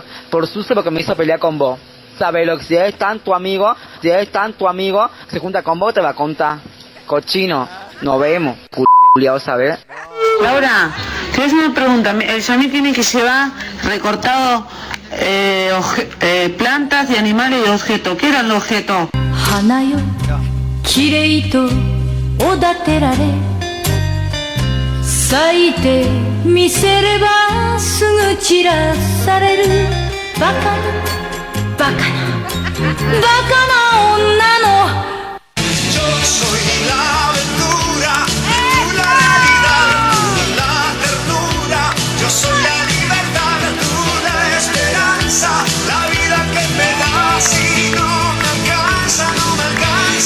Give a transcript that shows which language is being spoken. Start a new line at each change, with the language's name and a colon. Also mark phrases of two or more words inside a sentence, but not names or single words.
Spanish: Por sucio porque me hizo pelear con vos. Sabelo, que si es tan tu amigo, se junta con vos, te va a contar. Cochino, nos vemos, culiao, ¿sabes? Laura, te voy a hacer una pregunta. El Yamil tiene que llevar recortado plantas y animales y objetos. ¿Qué eran los objetos?
Japanese: 花よきれいとおだてられ咲いてみせればすぐ散らされるバカなバカなバカな女の
Spanish: Yo soy la aventura, tú la realidad, tú la ternura. Yo soy la libertad, tú la esperanza. La vida que me das y no me alcanza, no me alcanza.